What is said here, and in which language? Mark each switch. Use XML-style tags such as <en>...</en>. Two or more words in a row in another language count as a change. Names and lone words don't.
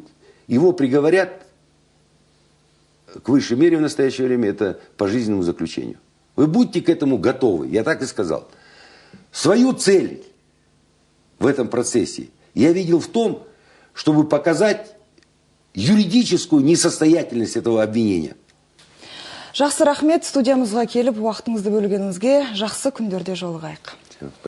<ru>Его приговорят к высшей мере в настоящее время, это пожизненному заключению. Вы будьте к этому готовы, я так и сказал. Свою цель в этом процессе я видел в том, чтобы показать юридическую несостоятельность этого обвинения.</ru> <kk>Жақсы рахмет, студиямызға келіп, уақытыңызды бөлгеніңізге. Жақсы күндерде жолығайық.</kk>